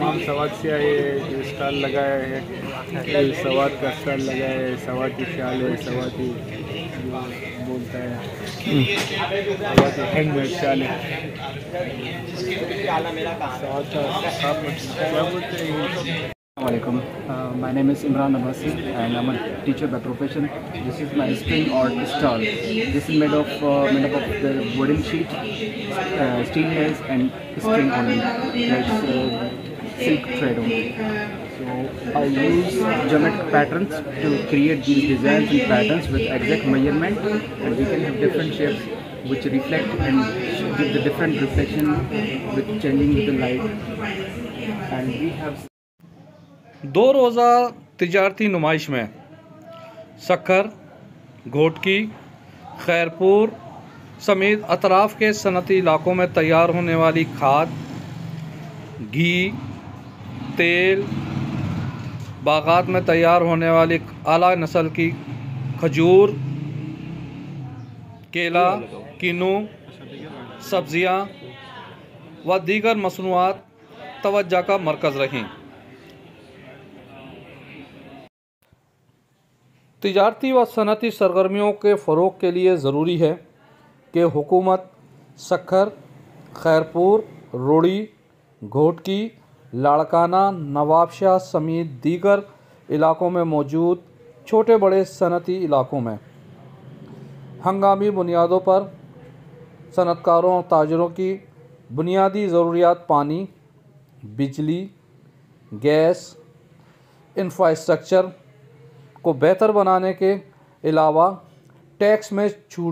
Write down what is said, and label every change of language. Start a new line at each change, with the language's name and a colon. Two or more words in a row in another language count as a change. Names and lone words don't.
Urdu: ہم سوات سے آئے، جو سٹال لگائے ہیں، یہ سوات کا سٹال لگائے ہے، سوات کی شال ہے، سوات کی بولتا ہے، سوات کی ہینڈمیڈ شال ہے، سوات کا کیا بولتے ہیں.
Arabic: السلام عليكم.
English: My name is Imran Abbasi and I'm a teacher by profession. This is my string art stall. This is made up of the wooden sheet, stainless and string only. That's silk thread only. So I use geometric patterns to create these designs and patterns with exact measurement, and we can have different shapes which reflect and give the different reflection with changing with the light. And we have
Urdu: 2 روزہ تجارتی نمائش میں سکھر، گھوٹکی، خیرپور سمیت اطراف کے صنعتی علاقوں میں تیار ہونے والی کھاد، گھی، تیل، باغات میں تیار ہونے والی اعلیٰ نسل کی کھجور, کیلا، کنو، سبزیاں و دیگر مصنوعات توجہ کا مرکز رہیں. تجارتی و صنعتی سرگرمیوں کے فروغ کے لیے ضروری ہے کہ حکومت سکھر، خیرپور، روڑی، گھوٹکی، لاڑکانہ، نوابشاہ سمیت دیگر علاقوں میں موجود چھوٹے بڑے صنعتی علاقوں میں ہنگامی بنیادوں پر صنعتکاروں اور تاجروں کی بنیادی ضروریات پانی، بجلی، گیس، انفراسٹرکچر کو بہتر بنانے کے علاوہ ٹیکس میں چھوٹ